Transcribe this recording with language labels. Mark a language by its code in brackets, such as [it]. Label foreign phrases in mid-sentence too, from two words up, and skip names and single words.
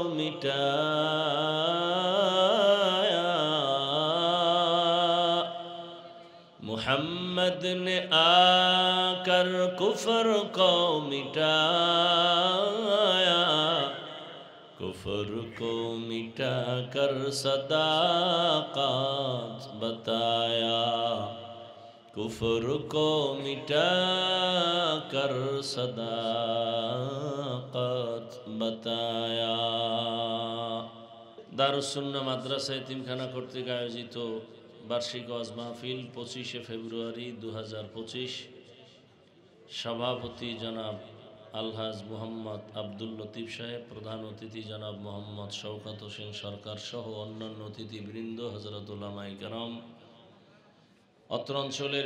[ur] مٹایا محمد نے آ کر کفر کو مٹایا کفر کو مٹا کر صداقت بتایا کفر کو مٹا کر صداقت بتایا [bn] দারুস-সুন্নাহ মাদ্রাসা এতিমখানা কর্তৃক আয়োজিত বার্ষিক ওয়াজ মাহফিল 25শে ফেব্রুয়ারি 2025 সভাপতি জনাব আলহাজ মোহাম্মদ আব্দুল লতিফ সাহেব, প্রধান অতিথি জনাব মোহাম্মদ শওকত হোসেন সরকার সহ অন্যান্য অতিথিবৃন্দ, হযরত উলামায়ে কেরাম, অত্র অঞ্চলের